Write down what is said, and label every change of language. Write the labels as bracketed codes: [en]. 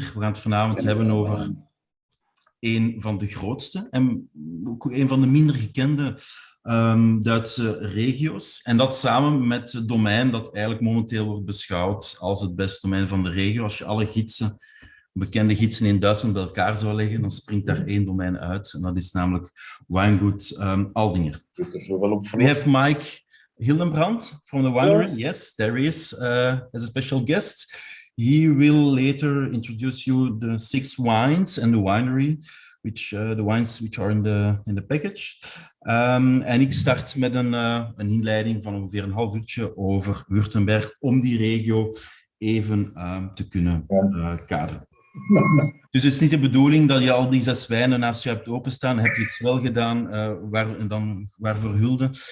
[nl] We gaan het vanavond hebben over een van de grootste en ook een van de minder gekende Duitse regio's. En dat samen met het domein dat eigenlijk momenteel wordt beschouwd als het beste domein van de regio. Als je alle gidsen, bekende gidsen in Duitsland bij elkaar zou leggen, dan springt daar één domein uit. En dat is namelijk Weingut Aldinger. [en] We have Maik Hildebrand from the winery. Hello. Yes, there he is as a special guest. He will later introduce you the 6 wines and the winery, which the wines which are in the package. [nl] En ik start met een inleiding van ongeveer een half uurtje over Württemberg om die regio even te kunnen kaderen. Dus het is niet de bedoeling dat je al die 6 wijnen naast je hebt openstaan. Heb je het wel gedaan, waarvoor hulde.